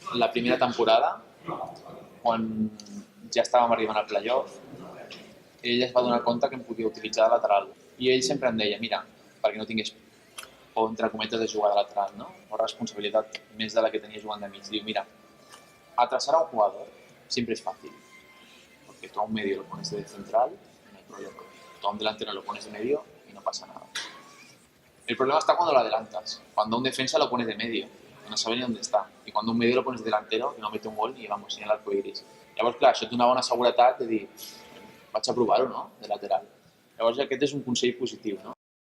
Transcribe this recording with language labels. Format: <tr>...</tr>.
<ca>La primera temporada, quan ja estàvem arribant al playoff, ell es va donar compte que em podia utilitzar de lateral. I ell sempre em deia, mira, perquè no tingués por, entre cometes, de jugar de lateral, ¿no? O responsabilitat més de la que tenia jugant de mig. Diu, mira,</ca> <es>atrasar a un jugador siempre es fácil, porque tú a un medio lo pones de central, no hay problema. Tú a un delantero lo pones de medio y no pasa nada. El problema está cuando lo adelantas, cuando a un defensa lo pones de medio, que no sabe ni dónde está, y cuando a un medio lo pones de delantero, que no mete un gol ni vamos, ni a l'arco iris.</es> <ca>Llavors, clar, això té una bona seguretat de dir, vaig a provar-ho, no?, de lateral. Llavors, aquest és un consell positiu, no?</ca>